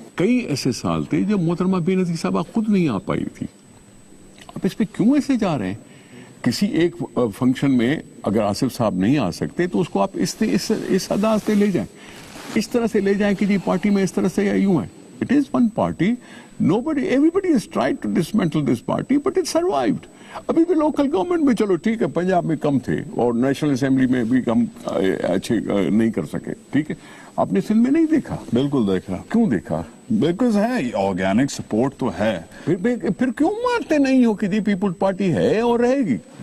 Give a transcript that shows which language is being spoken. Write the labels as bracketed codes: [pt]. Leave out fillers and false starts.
[ur] کئی ایسے سال تھے جب محترمہ بینظیر صاحبہ خود نہیں آ پائی تھی. آپ اس پہ کیوں ایسے جا رہے ہیں؟ کسی ایک فنکشن میں اگر آصف صاحب نہیں آ سکتے تو اس کو آپ اس انداز سے لے جائیں, اس طرح سے لے جائیں کہ جی پارٹی میں اس طرح سے یا یوں ہے. [en] It is one party. Everybody has tried to dismantle this party, but it survived. [ur] ابھی بھی لوکل گورنمنٹ میں چلو ٹھیک ہے, پنجاب میں کم تھے اور نیشنل اسمبلی میں بھی کم اچھے نہیں کر سکے, ٹھیک ہے. آپ نے سندھ میں نہیں دیکھا؟ بالکل دیکھا. کیوں دیکھا؟ بیکاز ہے آرگینک سپورٹ تو ہے. پھر کیوں مارتے نہیں ہو کہ جی پیپلز پارٹی ہے اور رہے گی؟